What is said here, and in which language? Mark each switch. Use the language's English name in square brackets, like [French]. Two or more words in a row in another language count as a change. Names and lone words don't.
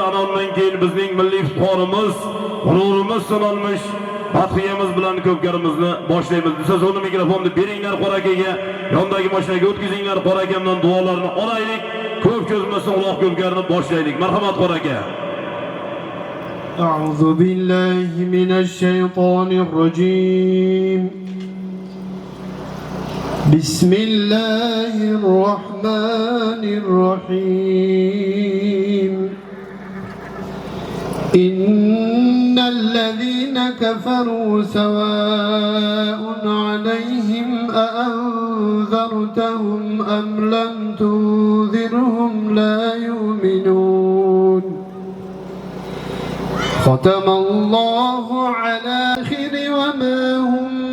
[Uzbek] Ana undan keyin bizning milliy iftorimiz, g'ururimiz sanalmish madhiyamiz bilan ko'pkarimizni boshlaymiz. Siz o'rni mikrofonni beringlar qorakaga, yondagi mashinaga o'tkazinglar. Qorakamdan duolarni olaylik. Ko'p cho'zmasdan Alloh ko'pkarini boshlaylik. Marhamat qoraka. [Arabic] أعوذ بالله من الشيطان الرجيم بسم الله الرحمن الرحيم إن الذين كفروا سواء عليهم أأنذرتهم أم لم تنذرهم لا يؤمنون ختم الله على آخر وما هم